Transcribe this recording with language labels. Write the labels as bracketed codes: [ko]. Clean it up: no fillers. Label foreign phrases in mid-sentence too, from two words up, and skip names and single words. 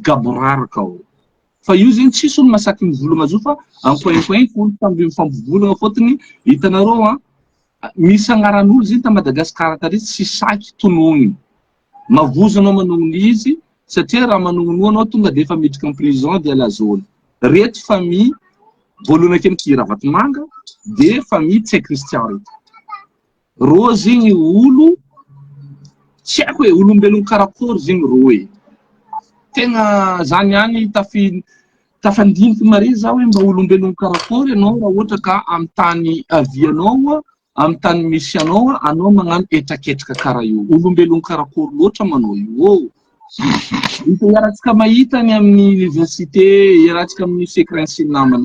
[mg] gaboraraka ao fa io zegny tsisy olo masaky mivolagna zo fa ampoinpoint olo tamby mifampivolagna fôtony hitanareo misy agnaran'olo zegny ta Madagasikara tary tsy saky tonogny mavozo anao manogny izy satria raha manognono anao tonga de efa miditra [fr] en prison de la zone [mg] reto famille voalohany akeny Kiravatomanga [fr] de famille [mg] Tse Christian reto ro zegny olo tsy haiko hoe olombelogno karakory zegny ro hoe tegna zany any tafandiniky mare za hoe mba olombelogno karakory anao raha ohatra ka amy tany avianao amy tany misy anao magnano etraketraka karaha io olombelogno karakory loatra manao io iaratsika mahitany amin'ny université iaratsika amin'ny secrency namany